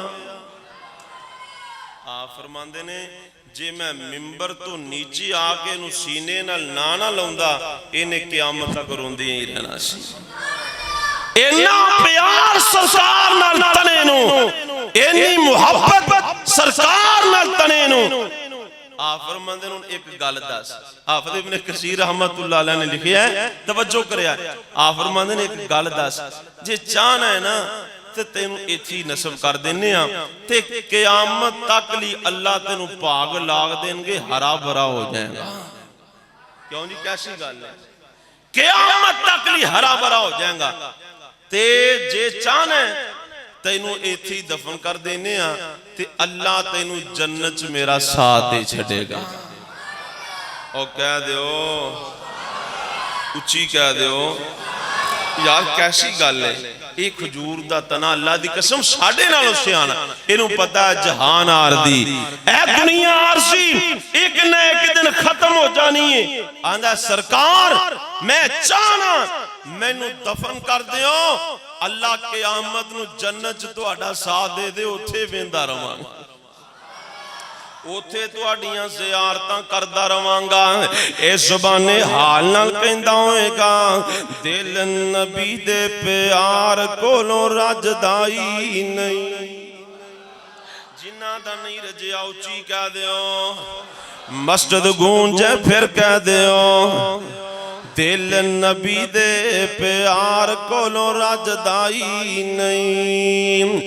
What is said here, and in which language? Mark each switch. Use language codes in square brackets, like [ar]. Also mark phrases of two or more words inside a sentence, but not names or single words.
[pa] ਆਪ ਫ਼ਰਮਾਂਦੇ ਨੇ ਜੇ ਮੈਂ ਮਿੰਬਰ ਤੋ ਨੀਚੇ ਆਕੇ ਨੂ ਸੀਨੇ ਨਾਲ ਨਾ ਲਾਉਂਦਾ ਇਹਨੇ ਕ਼ਯਾਮਤ ਤਕ ਰੋਂਦੇ ਹੀ ਰਹਿਣਾ ਸੀ। ਇੰਨਾ ਪਿਆਰ ਸਰਕਾਰ ਨਾਲ ਤਨੇ ਨੂ, ਇੰਨੀ ਮੁਹੱਬਤ ਸਰਕਾਰ ਨਾਲ ਤਨੇ ਨੂ। ਆਪ ਫ਼ਰਮਾਂਦੇ ਨੇ ਏਕ ਗਲ ਦਸ। ਹਾਫ਼ਿਜ਼ ਇਬਨ ਕਸੀਰ [ar] رحمة الله عليه [pa] ਨੇ ਲਿਖਿਆ ਹੈ, ਤਵੱਜੋ ਕਰਿਆ। ਆਪ ਫ਼ਰਮਾਂਦੇ ਨੇ ਏਕ ਗਲ ਦਸ, ਜੇ ਚਾਹਣਾ ਹੈ ਨਾ ਤੇ ਤੈਨੂ ਇੱਥੇ ਨਸਬ ਕਰ ਦੇਣੇ ਆ ਤੇ ਕ਼ਯਾਮਤ ਤਕ ਲੀ ਅੱਲਾਹ ਤੈਨੂ ਭਾਗ ਲਾਗ ਦੇਂਗੇ, ਹਰਾ ਭਰਾ ਹੋ ਜਾਏਗਾ। ਕਿਉਂ ਜੀ ਕੈਸੀ ਗਲ ਹੈ? ਕ਼ਯਾਮਤ ਤਕ ਲੀ ਹਰਾ ਭਰਾ ਹੋ ਜਾਏਗਾ। ਤੇ ਜੇ ਚਾਹਣਾ ਹੈ ਤੈਨੂ ਇੱਥੇ ਦਫ਼ਨ ਕਰ ਦੇਣੇ ਆ ਤੇ ਅੱਲਾਹ ਤੈਨੂ ਜੰਨਤ ਚ ਮੇਰਾ ਸਾਥ ਦੇ ਛੜੇਗਾ। ਔਰ ਕਹਿ ਦਿਓ ਉੱਚੀ ਕਹਿ ਦਿਓ ਯਾਰ ਕੈਸੀ ਗਲ ਹੈ। ਯੇ ਖਜੂਰ ਦਾ ਤਨਾ ਅੱਲਾਹ ਦੀ ਕਸਮ ਸਾਡੇ ਨਾਲੋਂ ਸਿਆਣਾ, ਇਨੂ ਪਤਾ ਜਹਾਨ ਆਰਦੀ ਏ ਦੁਨੀਆ ਆਰਸੀ ਏਕ ਨ ਏਕ ਦਿਨ ਖ਼ਤਮ ਹੋ ਜਾਣੀ ਹੈ। ਆਂਦਾ ਸਰਕਾਰ ਮੈਂ ਚਾਹਣਾ ਮੈਨੂ ਦਫ਼ਨ ਕਰ ਦਿਓ, ਅੱਲਾਹ ਕ਼ਯਾਮਤ ਨੂ ਜੰਨਤ ਚ ਤੁਹਾਡਾ ਸਾਥ ਦੇ ਦੇ, ਉੱਥੇ ਵੇਂਦਾ ਰਹਾਂ। ਉੱਥੇ ਤੁਹਾਡੀਆਂ ਜ਼ਿਆਰਤਾਂ ਕਰਦਾ ਰਵਾਂਗਾ। ਇਹ ਜ਼ੁਬਾਨੇ ਹਾਲ ਨਾਲ ਕਹਿੰਦਾ ਹੋਏਗਾ, ਦਿਲ ਨਬੀ ਦੇ ਪਿਆਰ ਕੋਲੋਂ ਰੱਜਦਾ ਹੀ ਨਹੀਂ। ਜਿਨ੍ਹਾਂ ਦਾ ਨਹੀਂ ਰਜਿਆ ਉੱਚੀ ਕਹਿ ਦਿਓ, ਮਸਜਿਦ ਗੂੰਜੇ ਫਿਰ ਕਹਿ ਦਿਓ, ਦਿਲ ਨਬੀ ਦੇ ਪਿਆਰ ਕੋਲੋਂ ਰੱਜਦਾ ਹੀ ਨਹੀਂ।